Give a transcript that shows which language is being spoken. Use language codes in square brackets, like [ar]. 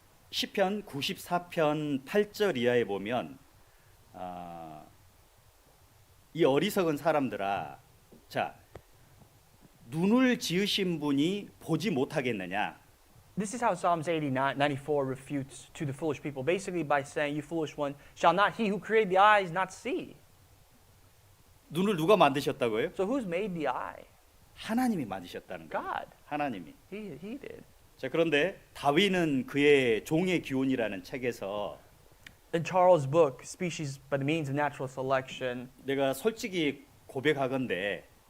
[ko] 시편 94편 8절 이하에 보면 이 어리석은 사람들아 자 눈을 지으신 분이 보지 못하겠느냐 [en] This is how Psalms 94 refutes to the foolish people, basically by saying, you foolish one, shall not he who created the eyes not see? [ko] 눈을 누가 만드셨다고요? [en] So who's made the eye? [ko] 하나님이 만드셨다는 거예요. [en] God. [ko] 하나님이. [en] He did. [ko] 자 그런데 다윈은 그의 종의 기원이라는 책에서 [en] In Charles' book, Species by the Means of Natural Selection, [ko] 내가 솔직히 고백하건대